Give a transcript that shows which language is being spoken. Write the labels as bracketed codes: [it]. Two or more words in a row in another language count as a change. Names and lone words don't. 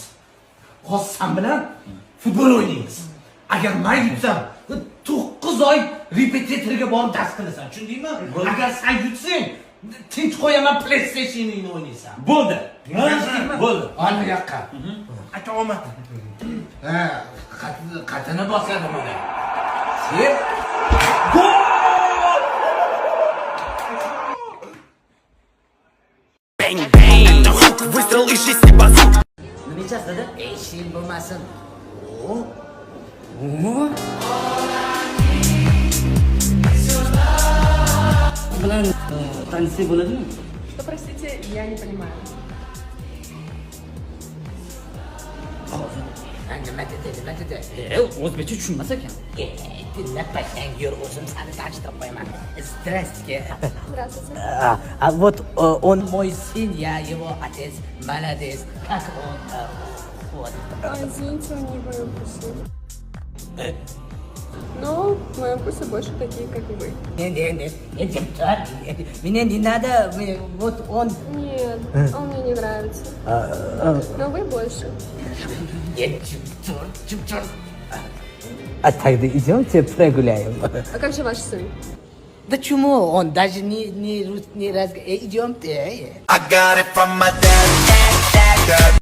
[uz] Hozir sen bilan futbol o'ynaymiz. Agar men yutsam, 9 oy repetitorga borib dars qilasan, tushundingmi? Agar sen yutsang, tinch qo'yaman, PlayStation'ni o'ynaysan. Bo'ldi. Bo'ldi. Ana yoqqa. Aka omad. Qatini bosadi mana. Sen Bang bang. [ru] Выстрел из 6 базук. [uz] nechasida? Eshik bo'lmasin. Bilan tanishsak bo'ladimi? [ru] Что, простите, я не понимаю. [uz] Nima dedi? O'zbekcha tushunmas ekan. Dinlapasang yur, o'zim seni tanishtirib qo'yaman. [ru] Здравствуйте. Здравствуйте. Вот он мой сын, я его отец, молодец. Как он? Вот. Извините, он не в моем вкусе. Но в моем вкусе больше такие, как и вы. Нет, мне не надо, вот он. Нет, он мне не нравится. Но вы больше. Чур. А тогда идемте прогуляем. А как же ваш сын? Да чему? Он даже не разговаривает. Идемте. [en] I got it from my dad.